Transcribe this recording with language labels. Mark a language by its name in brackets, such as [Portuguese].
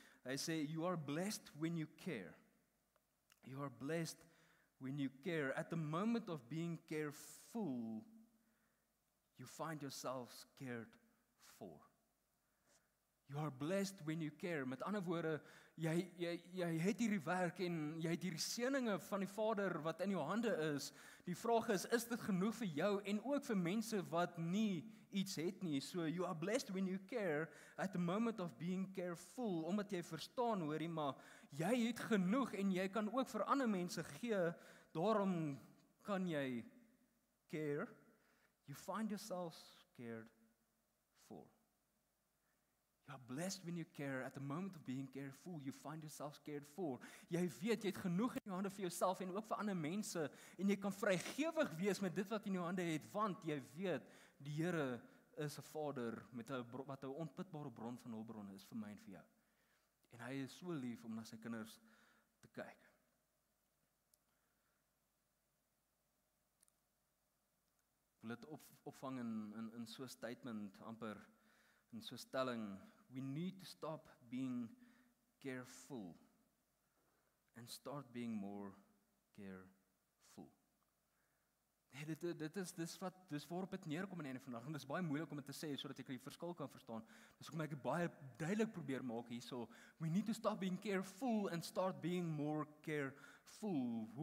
[Afrikaans] Hy sê, [English] you are blessed when you care. You are blessed when you care. At the moment of being careful, you find yourself cared for. You are blessed when you care. [Afrikaans] Met ander woorde, jy het hierdie werk en jy het hierdie seëninge van die Vader wat in jou hande is. Die vraag is dit genoeg vir jou en ook vir mense wat nie iets het nie? [English] So you are blessed when you care at the moment of being careful, [Afrikaans] omdat jy verstaan, hoorie, maar jy het genoeg en jy kan ook vir ander mense gee, daarom kan jy care. [English] You find yourself cared for. You are blessed when you care. At the moment of being careful, you find yourself cared for. [Afrikaans] Jy weet, jy het genoeg in jou hande vir jouself en ook vir ander mense en jy kan vrygewig wees met dit wat in jou hande het, want jy weet, die Here is 'n Vader met wat 'n onputbare bron van hulpbronne is vir my en vir jou. En hy is so lief om na sy kinders te kyk. Ek wil dit opvang in so 'n statement amper, in so 'n stelling. [English] We need to stop being careful and start being more careful. [Afrikaans] Nee, dis waarop dit neerkom aan die einde van die dag. En dis baie moeilik om dit te sê sodat ek die verskil kan verstaan. Dis hoekom ek baie duidelik probeer maak hierso. [English] We need to stop being careful and start being more careful.